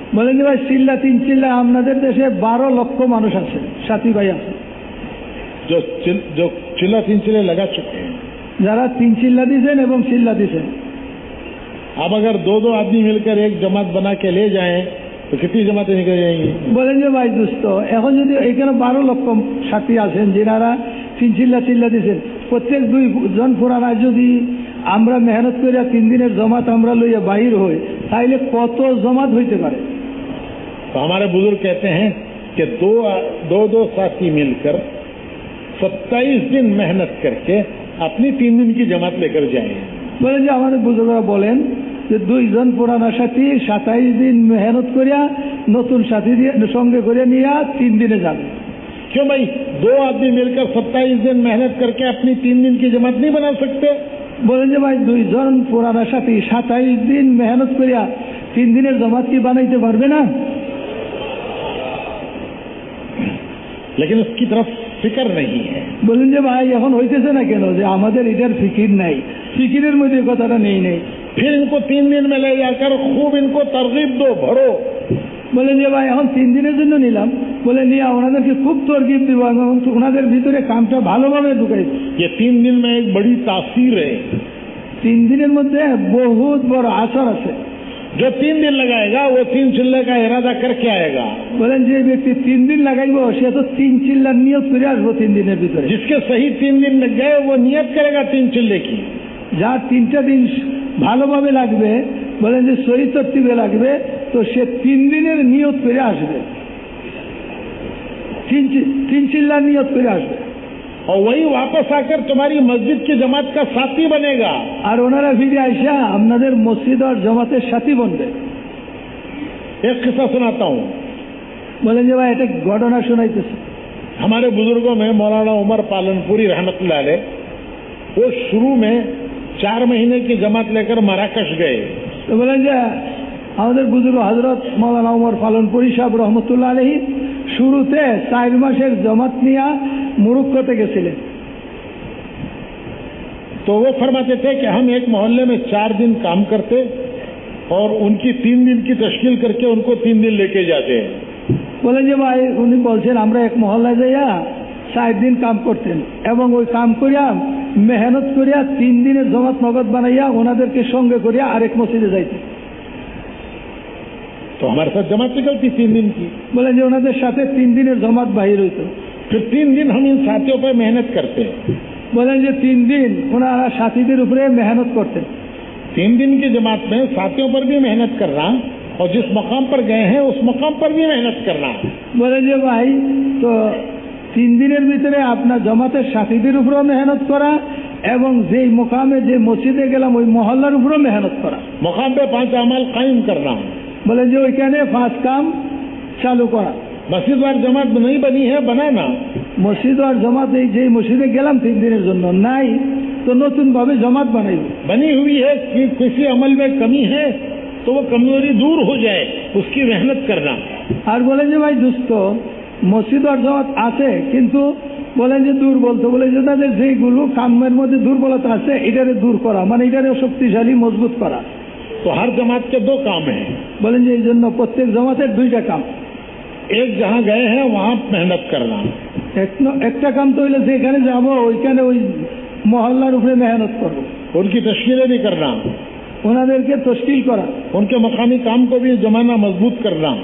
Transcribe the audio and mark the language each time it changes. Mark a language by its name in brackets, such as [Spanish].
[Bangla] বলেন যে ভাই চিল্লা 3 চিল্লা আপনাদের দেশে 12 লক্ষ মানুষ আছে, সাথী ভাই আছে, [Hindi] जो चिल्ला 3 चिल्ले लगा चुके हैं। [Bangla] যারা 3 চিল্লা দিয়েছেন এবং চিল্লা দিয়েছেন। [Hindi] अब अगर 2-2 आदमी मिलकर एक जमात बना के ले जाएं तो कितनी जमातें निकल जाएंगी। [Bangla] বলেন যে ভাই দোস্ত এখন যদি এখানে 12 লক্ষ সাথী আছেন যারা 3 চিল্লা দিয়েছেন, প্রত্যেক 2 জন পুরানা যদি আমরা মেহনত করে 3 দিনের জমাত আমরা লইয়া বাহির হই তাইলে কত জমাত হইতে পারে। [Hindi] तो हमारे बुजुर्ग कहते हैं कि 2 साथी मिलकर 27 दिन मेहनत करके अपनी 3 दिन की जमात लेकर जाएं। [Bangla] বলেন যে আমাদের বুজুর্গরা বলেন যে 2 জন পুরানা সাথী 27 দিন মেহনত করিয়া নতুন সাথী দিয়ে সঙ্গে করে নিয়ে 3 দিনে যাবে। [Hindi] क्यों भाई 2 आदमी मिलकर 27 दिन मेहनत करके अपनी 3 दिन की जमात नहीं बना सकते। [Bangla] বলেন যে ভাই 2 জন পুরানা সাথী 27 দিন মেহনত করিয়া 3 দিনের জমাত কি বানাইতে পারবে না। [Hindi] लेकिन उसकी तरफ फिक्र नहीं है। [Bangla] বলুন যে ভাই এখন হইতেছে না কেন যে আমাদের এটার ফিকির নাই, ফিকিরের মধ্যে কথাটা নেই। [Hindi] फिर इनको 3 दिन में ले जाकर खूब इनको तरगीब दो, भरो। [Bangla] বলেন যে ভাই এখন 3 দিনের জন্য নিলাম, বলে নিয়ে ওনাদেরকে খুব তরগিব দিব এবং ওনাদের ভিতরে কামটা ভালোভাবে ঢুকাই। [Hindi] ये 3 दिन में एक बड़ी तासीर है। [Bangla] 3 দিনের মধ্যে বহুত বড় আসর আছে। [Hindi] जो 3 दिन लगाएगा वो 3 चिल्ले का इरादा करके आएगा। [Bangla] বলেন যে ব্যক্তি 3 দিন লাগাইব সে তো 3 চিল্লার নিয়ত করে আসবো 3 দিনের ভিতরে। [Hindi] जिसके सही 3 दिन लग गए वो नियत करेगा 3 चिल्ले की। [Bangla] যার 3টা দিন ভালোভাবে লাগবে, বলেন যে সহি তরতিবে লাগবে, তো সে 3 দিনের নিয়ত করে আসবে, 3 চিল্লার নিয়ত করে আসবে। [Hindi] और वही वापस आकर तुम्हारी मस्जिद की जमात का साथी बनेगा। [Bangla] আর ওনারা ফিরে আইসা আপনাদের মসজিদ আর জমাতের সাথী বনবে। [Hindi] एक किस्सा सुनाता हूँ। [Bangla] বলেন যে ভাই এটা ঘটনা শোনাইতেছে। [Hindi] हमारे बुजुर्गों में मौलाना उमर पालनपुरी रहमतुल्लाह अलैह, वो शुरू में 4 महीने की जमात लेकर मराकश गए। [Bangla] তো বলেন যে আমাদের বুজুর্গ হযরত মৌলানা উমর পালনপুরি সাহেব রহমতুল্লাহ আলাইহি শুরুতে 4 মাসের জমাত নিয়ে মুরুক্কতে গেছিলেন। [Hindi] तो वो फरमाते थे कि हम एक मोहल्ले में 4 दिन काम करते और उनकी 3 दिन की तश्कील करके उनको 3 दिन लेके जाते हैं। [Bangla] বলেন যে ভাই উনি বলছেন আমরা এক মহল্লায় যাইয়া 4 দিন কাম করতেন এবং ওই কাম করিয়া মেহনত করিয়া 3 দিনের জমাত নগদ বানাইয়া ওনাদেরকে সঙ্গে করিয়া আরেক মসজিদে যাইতেন। [Hindi] तो हमारे साथ जमात निकलती 3 दिन की। [Bangla] বলেন যে ওনাদের সাথে 3 দিনের জমাত বাহির হইতো। [Hindi] फिर 3 दिन हम इन साथियों पर मेहनत करते हैं। [Bangla] বলেন যে 3 দিন ওনারা সাথীদের উপরে মেহনত করতেন। [Hindi] 3 दिन की जमात में साथियों पर भी मेहनत करना और जिस मकाम पर गए हैं उस मकाम पर भी मेहनत करना। [Bangla] বলেন যে ভাই তো 3 দিনের ভিতরে আপনার জমাতের সাথীদের উপরেও মেহনত করা এবং যেই মোকামে যে মসজিদে গেলাম ওই মহল্লার উপরেও মেহনত করা। [Hindi] मकाम पे 5 अमाल कायम करना। [Bangla] বলেন যে ওইখানে 5 কাম চালু করা। [Hindi] मस्जिद वार जमात नहीं बनी है, बनाना। [Bangla] মসজিদ আর জমাত এই যে মসজিদে গেলাম 3 দিনের জন্য নাই, তো নতুন ভাবে জমাত বানাইব। [Hindi] बनी हुई है कि किसी अमल में कमी है तो वो कमजोरी दूर हो जाए, उसकी मेहनत करना। [Bangla] আর বলেন যে ভাই দোস্ত মসজিদ আর জমাত আছে কিন্তু বলেন যে দুর্বল, তো বলে যে তাদের যেগুলো কামের মধ্যে দুর্বলতা আছে এটারে দূর করা, মানে এটারে শক্তিশালী মজবুত করা। [Hindi] तो हर जमात के 2 काम हैं। [Bangla] বলেন যে এই জন্য প্রত্যেক জমাতের 2টা কাম। [Hindi] एक जहाँ गए हैं वहाँ मेहनत करना। [Bangla] একটা কাম তো হইলে যেখানে যাবো ওইখানে ওই মহল্লার উপরে মেহনত করবো, [Hindi] उनकी तश्कीलें भी करना, [Bangla] ওনাদেরকে তশকিল করা, [Hindi] उनके मकामी काम को भी जमाना, मजबूत करना।